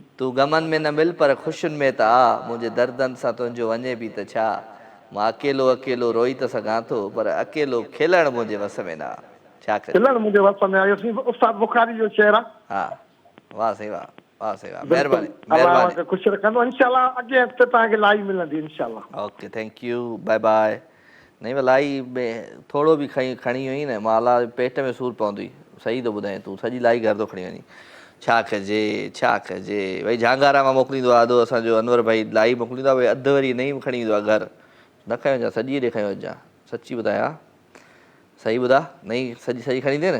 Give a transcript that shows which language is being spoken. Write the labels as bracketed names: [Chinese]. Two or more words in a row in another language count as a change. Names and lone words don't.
[Sindhi] तूं गमनि में न मिल पर ख़ुशियुनि में त आ, मुंहिंजे दर्दनि सां तुंहिंजो वञे बि त छा। मां अकेलो अकेलो रोई त सघां थो, पर अकेलो खिलणु मुंहिंजे वस में न आहे। छा कजे, खिलणु मुंहिंजे वस में आहे, उस्ताद बुखारी जो शेर आहे। हा वाह साईं वाह, वाह साईं वाह, बिल्कुलु महिरबानी अलाह महिरबानी। ख़ुशि रखंदो इंशाअल्लाह। अॻे हफ़्ते तव्हांखे लाइव मिलंदी इंशाअल्लाह। [English] OK thank you, bye bye. [Sindhi] नहीं लाई में थोरो बि खणी हुई न, मां अलाह पेट में सूरु पवंदो हुई। सही थो ॿुधाए, तूं सॼी लाई घर थो खणी वञी। छा कजे छा कजे, भई झांगारा मां मोकिलींदो आहे अधो असांजो अनवर भाई, लाई मोकिलींदो आहे, भई अधु वरी नई खणी ईंदो आहे घर। न खणी वञा, सॼी ॾे खणी वञा, सची ॿुधायां, सही ॿुधा, नई सॼी खणी ॾे न।